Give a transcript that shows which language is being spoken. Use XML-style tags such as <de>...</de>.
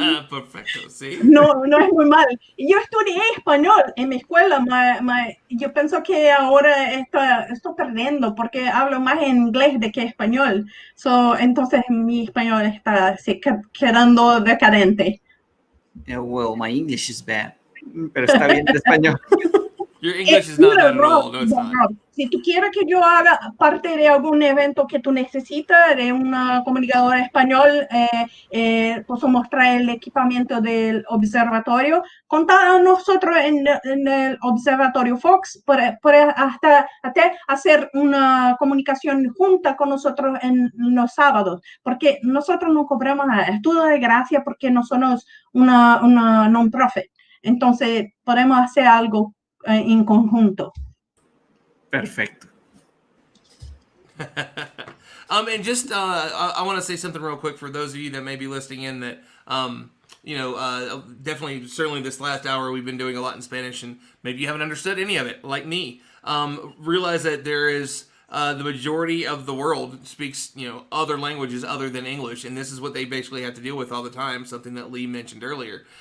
<es>Perfecto, sí. No es muy mal. Yo estudié español en mi escuela. Yo pienso que ahora estoy perdiendo porque hablo más en inglés de que español. Entonces mi español está quedando decadente.</es> <en>Yeah, well, my English is bad.</en> <es>Pero está bien el español.</es> <en>Your English is not bad at all. No, it's not.</en> <es>Si tú quieres que yo haga parte de algún evento que tú necesitas, de un comunicador español, pues mostrar el equipamiento del observatorio, contar a nosotros en el Observatorio Fox, puede hasta hacer una comunicación junta con nosotros en los sábados, porque nosotros no cobramos nada, es todo de gracia porque no somos una non-profit. Entonces, podemos hacer algo en conjunto. Perfecto.</es> <en>And just I want to say something real quick for those of you that may be listening in that definitely, certainly this last hour we've been doing a lot in Spanish, and maybe you haven't understood any of it, like me. Realize that there is the majority of the world speaks, other languages other than English, and this is what they basically have to deal with all the time, something that Lee mentioned earlier.</en>